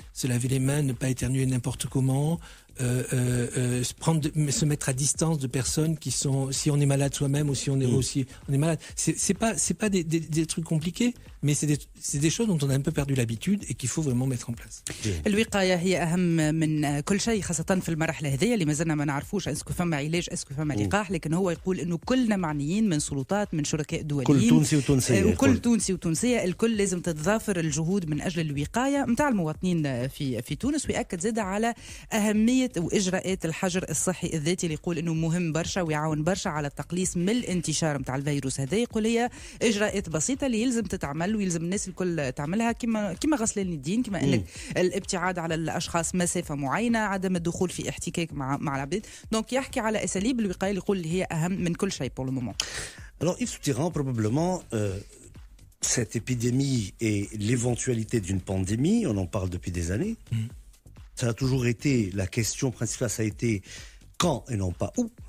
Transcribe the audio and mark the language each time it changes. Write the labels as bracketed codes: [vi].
[fr] Se laver les mains, ne pas éternuer n'importe comment, se mettre à distance de personnes qui sont, si on est malade soi-même ou si on est malade. C'est pas des trucs compliqués, mais c'est des choses dont on a un peu perdu l'habitude et qu'il faut vraiment mettre en place. [ar] الوقاية هي أهم من كل شيء خاصة في المرحلة هذه اللي ما زلنا ما نعرفوش اسكو فما علاج اسكو فما لقاح لكن هو يقول إنه كلنا معنيين من سلطات من شركاء دوليين كل تونسي وتونسية وكل تونسي وتونسية الكل لازم تتضافر الجهود من أجل الوقاية متاع المواطنين في تونس ويأكد زاد على أهمية وإجراءات الحجر الصحي الذاتي اللي يقول إنه مهم برشا ويعاون برشا على التقليص من الانتشار متاع الفيروس هذا. يقول هي إجراءات بسيطة اللي يلزم تتعمل ويلزم الناس الكل تعملها كما غسل اليدين كما انك الابتعاد على الاشخاص مسافه معينه عدم الدخول في احتكاك مع العباد. دونك يحكي على اساليب الوقايه اللي يقول هي اهم من كل شيء [fr] pour le moment. Alors Yves Soutirand, probablement cette épidémie et l'éventualité d'une pandémie, on en parle depuis des années. Ça a toujours été la question principale, ça a été quand et non pas où.